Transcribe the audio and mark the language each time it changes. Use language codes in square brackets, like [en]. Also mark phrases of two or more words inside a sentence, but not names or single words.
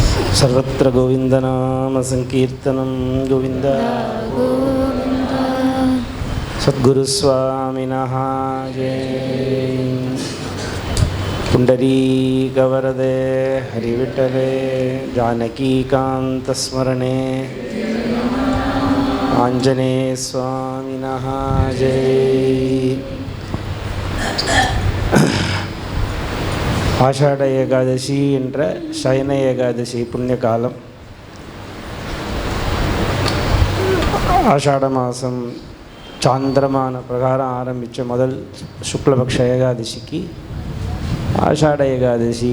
[sa] सर्वत्र गोविन्दनामसङ्कीर्तनं गोविन्द सद्गुरुस्वामिनः जय। पुण्डरीकवरदे हरिविठले जानकीकान्तस्मरणे आञ्जनेयस्वामिनः जय। [ta] ஆஷாட ஏகாதசி என்ற சயன ஏகாதசி புண்ணிய காலம். ஆஷாட மாதம் சாந்திரமான பிரகாரம் ஆரம்பித்த முதல் சுக்லபக்ஷ ஏகாதசிக்கு ஆஷாட ஏகாதசி.